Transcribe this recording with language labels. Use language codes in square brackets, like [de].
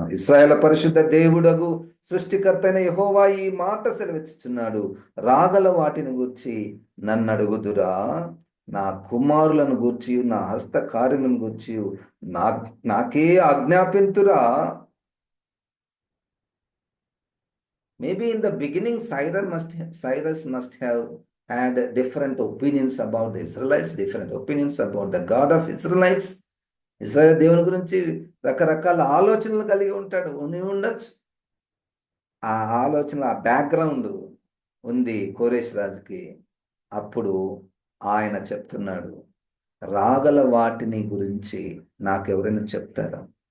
[te] ఇశ్రాయేల్ పరిశుద్ధ దేవుడగు సృష్టికర్త అయిన యెహోవా ఈ మాట సెలవిచ్చుచున్నాడు, రాగల వాటిని గూర్చి నన్ను అడుగుదురా, నా కుమారులను గూర్చి నా హస్త కార్యములను గూర్చి నాకే ఆజ్ఞాపింతురా. [en] Maybe in the beginning, Cyrus must have had different opinions about the Israelites, different opinions about the God of Israelites. [te] ఇశ్రాయేలు దేవుని గురించి రకరకాల ఆలోచనలు కలిగి ఉండొచ్చు. ఆ ఆలోచన, ఆ బ్యాక్గ్రౌండ్ ఉంది కోరేష్ రాజుకి. అప్పుడు ఆయన చెప్తున్నాడు, రాగల వాటిని గురించి నాకెవరైనా చెప్తారా.